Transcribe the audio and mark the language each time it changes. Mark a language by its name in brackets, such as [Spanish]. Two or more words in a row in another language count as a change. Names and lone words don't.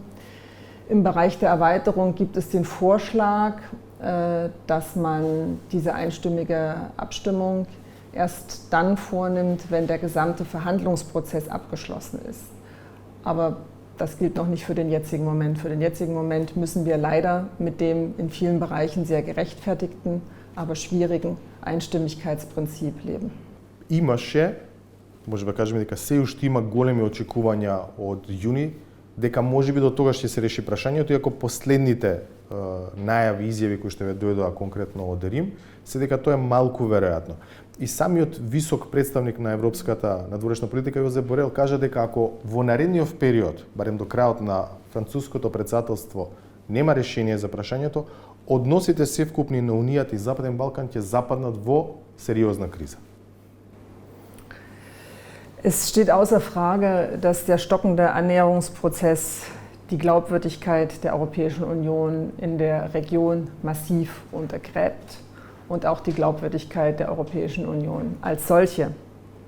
[German] Im Bereich der Erweiterung gibt es den Vorschlag, dass man diese einstimmige Abstimmung erst dann vornimmt, wenn der gesamte Verhandlungsprozess abgeschlossen ist. Aber das gilt noch nicht für den jetzigen Moment. Für den jetzigen Moment müssen wir leider mit dem in vielen Bereichen sehr gerechtfertigten, aber schwierigen Einstimmigkeitsprinzip leben. [Macedonian] Имаше, може да кажеме дека се уште има големи очекувања од јуни, дека можеби до тогаш ќе се реши прашањето, иако последните најави, изјави кои што ве дојдоа конкретно од Рим, се дека тоа е малку веројатно. И самиот висок представник на европската надворешна политика Јозеп Борел кажа дека ако во наредниот период, барем до крајот на француското претседателство, нема решение за прашањето, односите севкупни на Унијата и Западен Балкан ќе западнат во сериозна криза. [German] Es steht außer Frage, dass der stockende Annäherungsprozess die Glaubwürdigkeit der Europäischen Union in der Region massiv untergräbt und auch die Glaubwürdigkeit der Europäischen Union als solche.